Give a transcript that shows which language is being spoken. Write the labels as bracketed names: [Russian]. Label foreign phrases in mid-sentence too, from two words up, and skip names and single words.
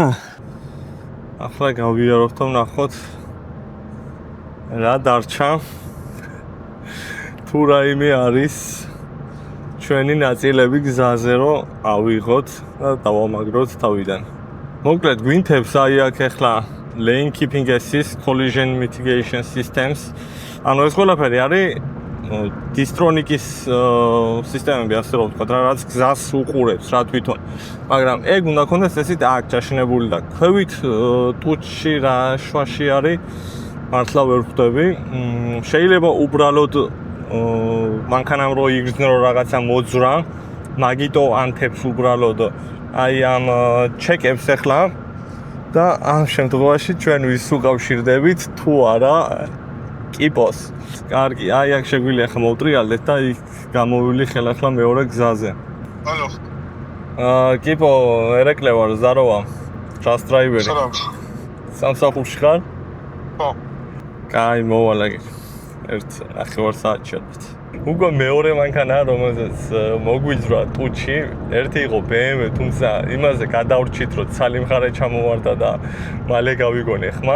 [Georgian] ახლა გავიაროთ და ვნახოთ რა დარჩა. თუ რაიმე არის ჩვენი ნაწილები გზაზე რომ ავიღოთ და დავამაგროთ თავიდან. მოკლედ გვინთებს აი აქ ახლა [English] lane keeping assist, collision mitigation systems. [Georgian] ანუ ეს ყველაფერი არის Distronic-ის სისტემები, ასე რომ ვთქვათ, რაც გზას უყურებს რა თვითონ. მაგრამ ეგ უნდა ქონდეს ესეთ აქ ჩაშენებული და ქვევით ტუჩში რა შვაში არის მართლა ვერ ხვდები. შეიძლება უბრალოდ მანქანამ რო იგრძნო რაღაცა მოძრა, მაგიტო ანთებს უბრალოდ აი ამ ჩეკებს ახლა და ამ შემთხვევაში ჩვენ ვის უკავშირდებით თუ არა კიპოს. კარგი, აი აქ შეგვიძლია ახლა მოვტრიალდეთ და იქ გამოვილი ხელახლა მეორე გზაზე. ალო. კიპო, ერეკლე ვარ, ზაროვა. [English] Just driver. [Georgian] სალამ. სამსახურში ხარ? ხო. კაი, მოვალ აქ. ერთ ახევარ საათში ალბათ. უკვე მეორე მანქანა, რომელზეც მოგვიძრა ტუჩი, ერთი იყო BMW, თუმცა იმაზე გადავრჩით, რომ ცალი მხარე ჩამოვარდა და მალე გავიგონე ხმა.